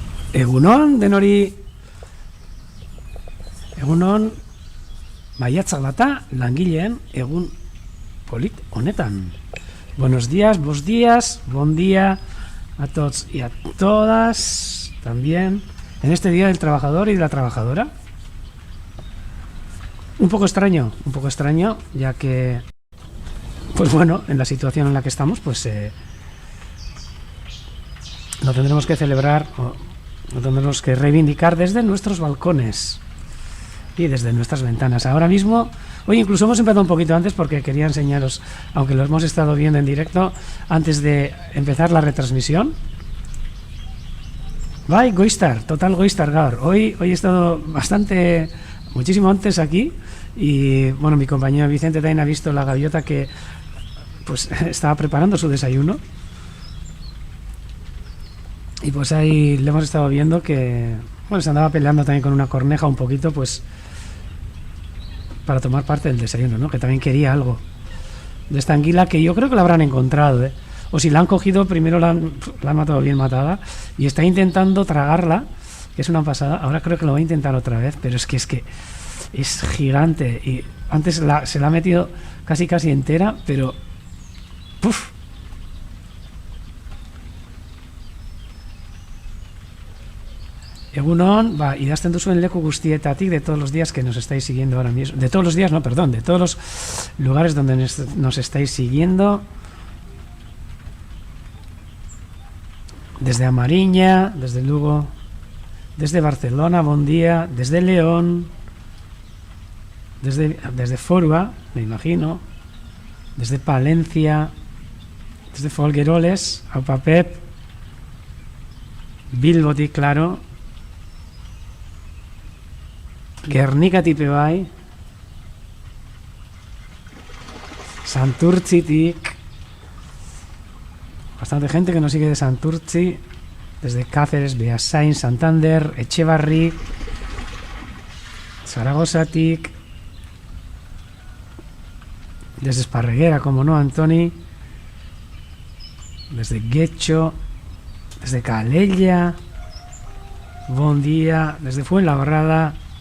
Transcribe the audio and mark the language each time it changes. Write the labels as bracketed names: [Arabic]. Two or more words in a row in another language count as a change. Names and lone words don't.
[Basque] Egunon, denori. Egunon, maiatzak data, langileen egun polit honetan. [Spanish] Buenos días, buen día a todos y a todas también en este día del trabajador y de la trabajadora. Un poco extraño, ya que, pues bueno, en la situación en la que estamos, pues lo tendremos que celebrar, o lo tendremos que reivindicar desde nuestros balcones y desde nuestras ventanas. Ahora mismo, hoy incluso hemos empezado un poquito antes porque quería enseñaros, aunque lo hemos estado viendo en directo, antes de empezar la retransmisión. [Basque] Bai, goiztar, total goiztar gaur. [Spanish] Hoy he estado muchísimo antes aquí y bueno, mi compañero Vicente también ha visto la gaviota que pues estaba preparando su desayuno. Y pues ahí le hemos estado viendo que bueno, se andaba peleando también con una corneja un poquito, pues para tomar parte del desayuno, ¿no? Que también quería algo de esta anguila, que yo creo que la habrán encontrado, ¿eh? O si la han cogido, primero la han matado bien matada y está intentando tragarla, que es una pasada. Ahora creo que lo va a intentar otra vez, pero es que es gigante y antes se la ha metido casi entera, pero ¡puf! [Basque] Egunon, idazten duzuen leku guztietatik, [Spanish] de todos los días que nos estáis siguiendo ahora mismo. De todos los días, no, perdón, de todos los lugares donde nos estáis siguiendo. Desde Amariña, desde Lugo, desde Barcelona, buen día, desde León, desde Forua, me imagino, desde Palencia, desde Folgueroles, Aupa Pep, [Basque] Bilbotik, claro, Gernika-tipe bai, Santurtzitik, [Spanish] bastante gente que nos sigue de Santurtzi, desde Cáceres, Beasain, Santander, Echevarri, Zaragozatik, desde Esparreguera, como no, Antoni, desde Guecho, desde Calella, buen día, desde Fuenlabrada.